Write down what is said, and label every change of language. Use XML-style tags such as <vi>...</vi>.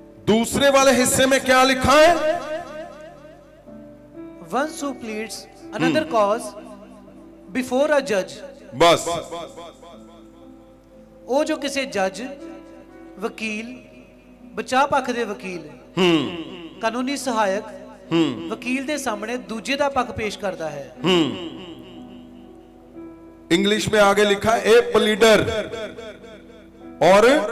<hi>दूसरे वाले हिस्से में क्या लिखा है?</hi> <en>One who pleads another cause before a judge।</en> <hi>बस</hi> <pa>ਉਹ ਜੋ ਕਿਸੇ ਜੱਜ, ਵਕੀਲ, ਬਚਾਅ ਪੱਖ ਦੇ ਵਕੀਲ, ਕਾਨੂੰਨੀ ਸਹਾਇਕ, ਵਕੀਲ ਦੇ ਸਾਹਮਣੇ ਦੂਜੇ ਦਾ ਪੱਖ ਪੇਸ਼ ਕਰਦਾ ਹੈ।</pa> <hi>इंग्लिश में आगे लिखा है ए प्लीडर और</hi>